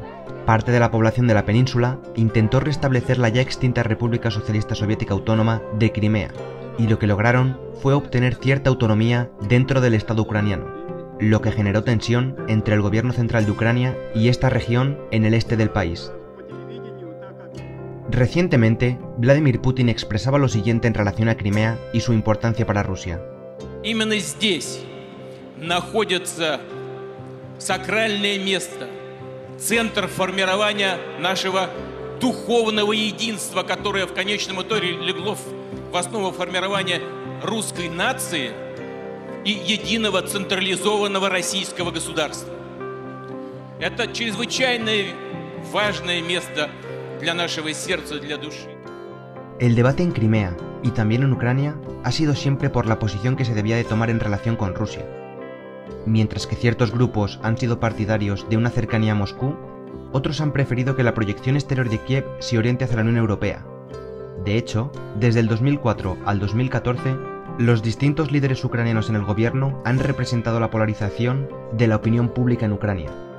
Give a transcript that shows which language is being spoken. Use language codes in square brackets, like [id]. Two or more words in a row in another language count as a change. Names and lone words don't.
[es] Parte de la población de la península intentó restablecer la ya extinta República Socialista Soviética Autónoma de Crimea, y lo que lograron fue obtener cierta autonomía dentro del Estado ucraniano, lo que generó tensión entre el gobierno central de Ucrania y esta región en el este del país. Recientemente, Vladimir Putin expresaba lo siguiente en relación a Crimea y su importancia para Rusia. [ru] Именно здесь находится сакральное место, центр формирования нашего духовного единства, которое в конечном итоге легло в основу формирования русской нации и единого централизованного российского государства. Это чрезвычайно важное место для нашего сердца, для души. [es] El debate en Crimea y también en Ucrania ha sido siempre por la posición que se debía de tomar en relación con Rusia. Mientras que ciertos grupos han sido partidarios de una cercanía a Moscú, otros han preferido que la proyección exterior de Kiev se oriente hacia la Unión Europea. De hecho, desde el 2004 al 2014, los distintos líderes ucranianos en el gobierno han representado la polarización de la opinión pública en Ucrania.